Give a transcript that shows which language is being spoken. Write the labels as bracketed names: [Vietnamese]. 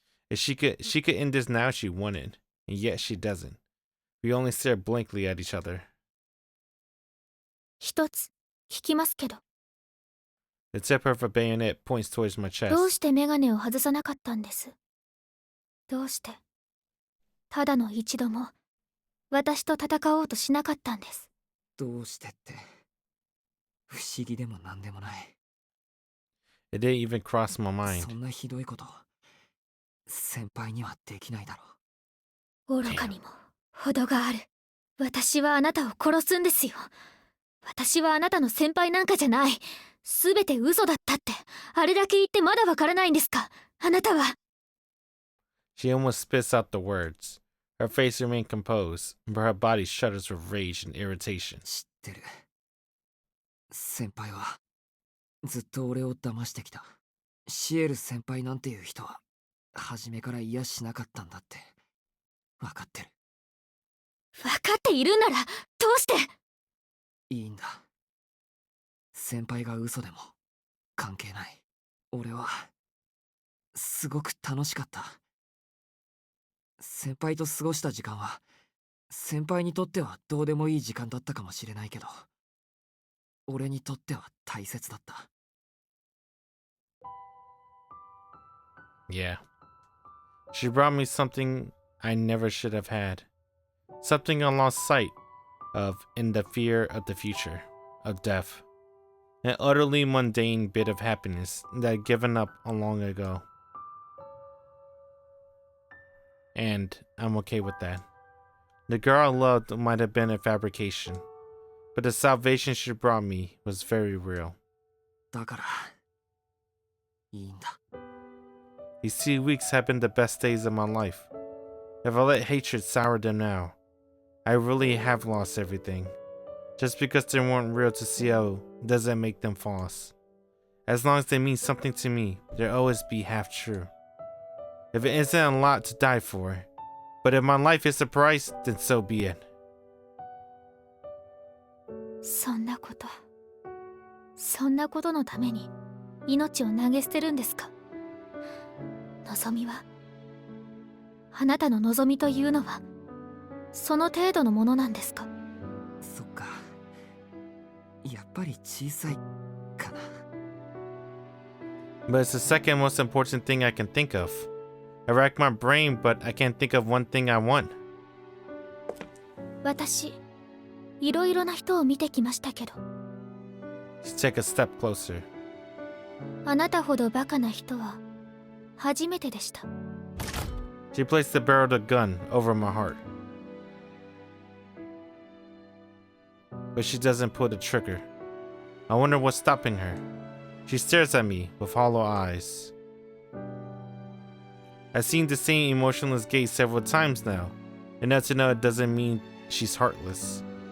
[English] If she could end this now, she wouldn't, and yet she doesn't. We only stare blankly at each other. [Japanese] 一つ聞きますけど、 [English] The tip of her bayonet points towards my chest. [Japanese] どうしてメガネを外さなかったんです？どうしてただの一度も私と戦おうとしなかったんです？どうしてって不思議でもなんでもない。 [English] It didn't even cross my mind. [Japanese] そんなひどいこと先輩にはできないだ愚ろ。かにも程がある。私はあなたを殺すんですよ。私はあなたの先輩なんかじゃない。すべて嘘だったって、あれだけ言ってまだわからないんですか？あなたは。 [English] She almost spits out the words. Her face remained composed, but her body shudders with rage and irritation. [Japanese] 知ってる。先輩はずっと俺を騙してきた。シエル先輩なんていう人は初めから嫌しなかったんだって分かってる。分かっているならどうして？いいんだ。先輩が嘘でも関係ない。俺はすごく楽しかった。先輩と過ごした時間は先輩にとってはどうでもいい時間だったかもしれないけど、俺にとっては大切だった。 [English] Yeah. She brought me something I never should have had. Something I lost sight of in the fear of the future, of death. An utterly mundane bit of happiness that I'd given up long ago. And I'm okay with that. The girl I loved might have been a fabrication, but the salvation she brought me was very real. [Japanese] だからいいんだ。 [English] These 2 weeks have been the best days of my life. If I let hatred sour them now, I really have lost everything. Just because they weren't real to Ciel doesn't make them false. As long as they mean something to me, they'll always be half true. If it isn't a lot to die for, but if my life is the price, then so be it. [Japanese] そんなことのために命を投げ捨てるんですか？望みは、あなたの望みというのはその程度のものなんですか？そっか。やっぱり小さいかな。 [English] But it's the second most important thing I can think of. I rack my brain, but I can't think of one thing I want. [Japanese] 私、いろいろな人を見てきましたけど、 [English] Let's take a step closer. [Japanese] あなたほどバカな人は初めてでした。 [English] She placed the barrel of the gun over my heart. But she doesn't pull the trigger. I wonder what's stopping her. She stares at me with hollow eyes. I've seen the same emotionless gaze several times now. Enough to know it doesn't mean she's heartless.